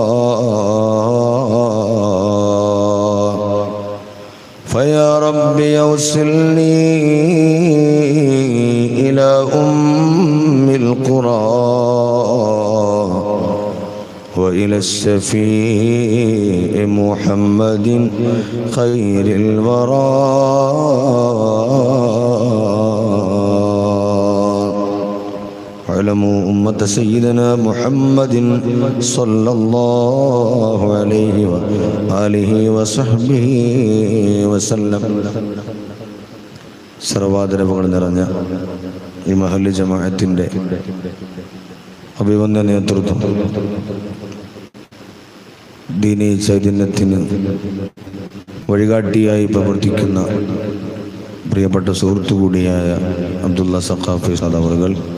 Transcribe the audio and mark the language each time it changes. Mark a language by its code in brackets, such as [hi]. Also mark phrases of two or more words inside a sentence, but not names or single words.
[ar] فيا رب يوصلني إلى أم القرى وإلى الشفيع محمد خير الورى. اعلموا أمة سيدنا محمد صلى الله عليه وآله وصحبه وسلم. [ml] സർവാദരവുകൾ നിറഞ്ഞ ഈ മഹല്ല് ജമാഅത്തിന്റെ അഭിവന്ദന നേതൃത്വം, ദീനീ ചൈതന്യത്തിന് വഴികാട്ടിയായി പ്രവർത്തിക്കുന്ന പ്രിയപ്പെട്ട സുഹൃത്തു കൂടിയായ അബ്ദുള്ള സഖാഫി സദാവറുകൾ,